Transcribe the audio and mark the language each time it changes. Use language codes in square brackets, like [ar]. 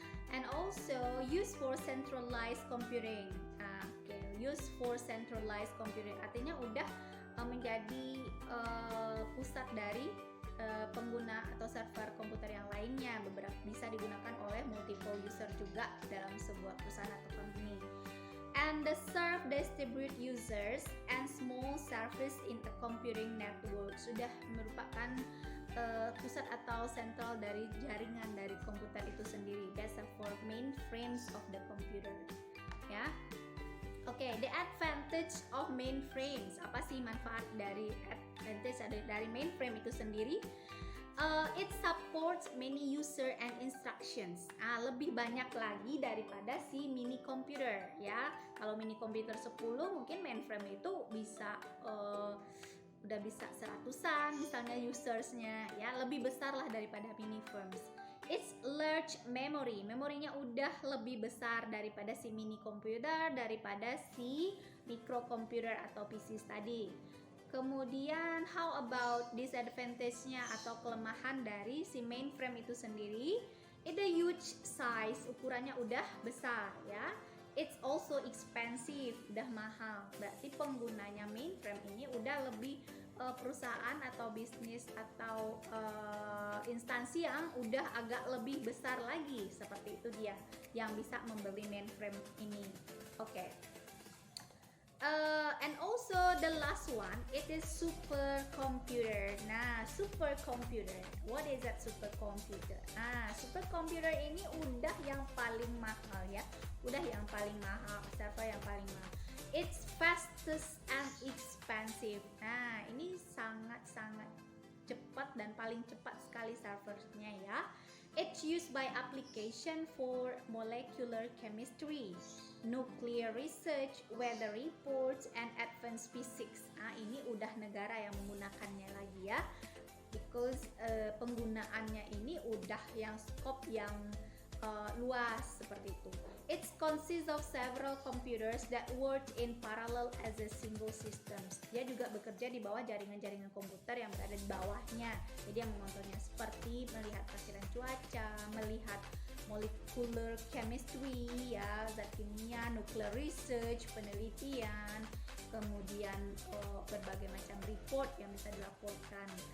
[en] And also used for centralized computing. Okay, used for centralized computing [id] artinya udah menjadi pusat dari pengguna atau server komputer yang lainnya. Beberapa bisa digunakan oleh multiple user juga dalam sebuah perusahaan atau company. [en] And the serve distribute users and small service in a computing network. [id] Sudah merupakan pusat atau sentral dari jaringan dari komputer itu sendiri. [en] That's for mainframes of the computer. Ya. Oke, the advantage of mainframes. [id] Apa sih manfaat dari mainframe itu sendiri? [en] It supports many user and instructions. [id] Lebih banyak lagi daripada si mini computer ya. Kalau mini computer 10 mungkin mainframe itu bisa udah bisa 100-an misalnya usersnya ya, lebih besar lah daripada mini firms. [en] It's large memory, [id] memorinya udah lebih besar daripada si mini computer, daripada si microcomputer atau PC tadi. Kemudian [en] how about [id] disadvantage-nya atau kelemahan dari si mainframe itu sendiri? [en] It's a huge size, [id] ukurannya udah besar ya. [en] It's also expensive, [id] udah mahal. Berarti penggunanya mainframe ini udah lebih perusahaan atau bisnis atau instansi yang udah agak lebih besar lagi, seperti itu dia yang bisa membeli mainframe ini. Oke. [en] And also the last one, it is supercomputer. Nah, supercomputer. What is that supercomputer? [id] Supercomputer ini udah yang paling mahal ya. Udah yang paling mahal, server yang paling mahal. [en] It's fastest and expensive. [id] Nah, ini sangat-sangat cepat dan paling cepat sekali servernya ya. [en] It's used by application for molecular chemistry, nuclear research, weather reports, and advanced physics. [id] Ini udah negara yang menggunakannya lagi ya, because penggunaannya ini udah yang scope yang luas seperti itu. [en] It consists of several computers that work in parallel as a single system. [id] Dia juga bekerja di bawah jaringan-jaringan komputer yang berada di bawahnya. Jadi yang mengontrolnya seperti melihat perkiraan cuaca, melihat molecular chemistry ya, zat kimia, nuclear research, penelitian, kemudian berbagai macam report yang bisa dilaporkan.